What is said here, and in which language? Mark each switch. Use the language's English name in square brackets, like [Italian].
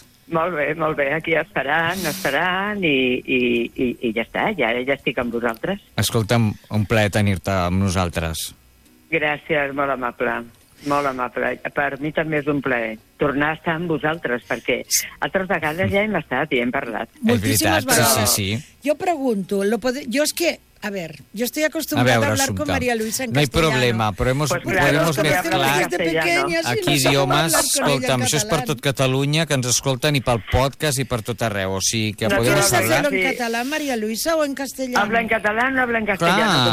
[Catalan] Molt bé, aquí esperant i ja està, ja estic amb vosaltres. Escolta'm, un plaer tenir-te amb nosaltres. Gràcies, molt amable. Molt amable. Per mi també és un plaer tornar a estar amb vosaltres, perquè altres vegades ja hem estat i hem parlat. Moltíssimes vegades. Sí, sí. Jo pregunto, jo és que... [Spanish] A ver, [Catalan] jo estic acostumada [Spanish] a hablar con María Luisa en castellano. No hay problema, pero hemos, pues claro, podemos mezclar aquí idiomas. [Catalan] Escolta'm, això és per tot Catalunya, que ens escolten, i pel podcast i per tot arreu. O sigui, que podem [Spanish] ¿No quieres hacerlo en català, María Luisa, o en castellano? Habla en català, no habla en castellano.